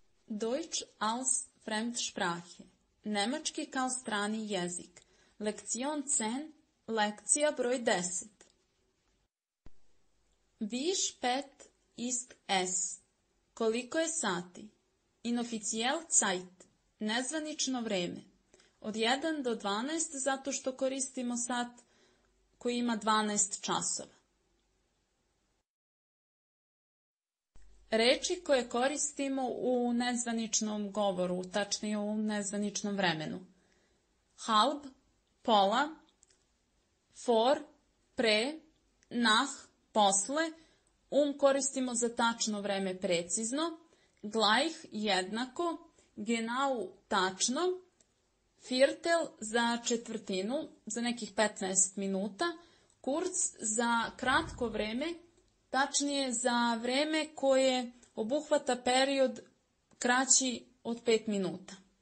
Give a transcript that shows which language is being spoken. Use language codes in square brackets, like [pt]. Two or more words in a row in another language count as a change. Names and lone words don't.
[de] Deutsch als Fremdsprache. [sr] Nemački kao strani jezik. [de] Lektion 10, [sr] lekcija broj 10. [de] Wie spät ist es? [sr] Koliko je sati? [de] Inoffiziell Zeit. [sr] Nezvanično vreme. Od 1 do 12 zato što koristimo sat koji ima 12 časova. Reči koje koristimo u nezvaničnom govoru, tačnije u nezvaničnom vremenu. [de] Halb, pola, vor, pre, nach, [sr] posle, koristimo za tačno vreme precizno, gleich, jednako, genau, tačno, viertel za četvrtinu, za nekih 15 minuta, kurz za kratko vreme, tačnije za vreme koje obuhvata period kraći od 5 minuta.